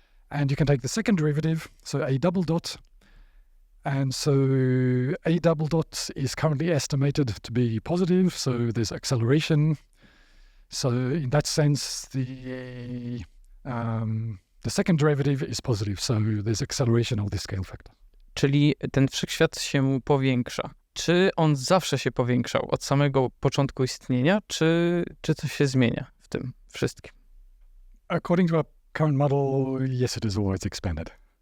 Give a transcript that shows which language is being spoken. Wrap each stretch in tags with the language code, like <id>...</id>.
<en>And you can take the second derivative, so A double dot. And so A double dot is currently estimated to be positive, so there's acceleration. So in that sense, the second derivative is positive, so there's acceleration of the scale factor.</en> <pl>Czyli ten wszechświat się powiększa. Czy on zawsze się powiększał od samego początku istnienia, czy coś się zmienia w tym wszystkim?</pl> <en>According to our current model, yes, it is always expanded.</en>